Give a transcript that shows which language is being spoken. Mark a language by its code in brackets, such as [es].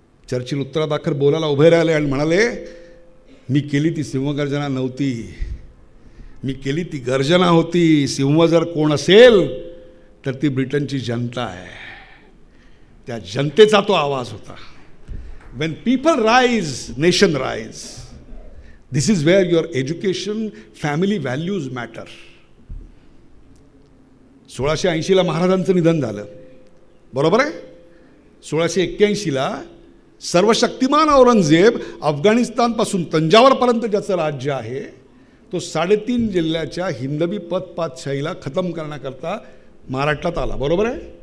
[mr] Churchill उत्तरादाखल बोलायला उभे राहिले आणि म्हणाले, मी केली ती सिंहगर्जना नव्हती, मी केली ती गर्जना होती. सिंह जर कोण असेल तर ती ब्रिटनची जनता आहे. त्या जनतेचा तो आवाज होता. [en] When people rise, nation rise. This is where your education, family values matter. [mr] 1680ला महाराजांचं निधन झालं, बरोबर आहे. 1681ला सर्वशक्तिमान औरंगजेब अफगाणिस्तानपासून तंजावरपर्यंत ज्याचं राज्य आहे, तो 3.5 जिल्ह्याच्या हिंदवी पदपातशाहीला खतम करण्याकरता महाराष्ट्रात आला, बरोबर आहे.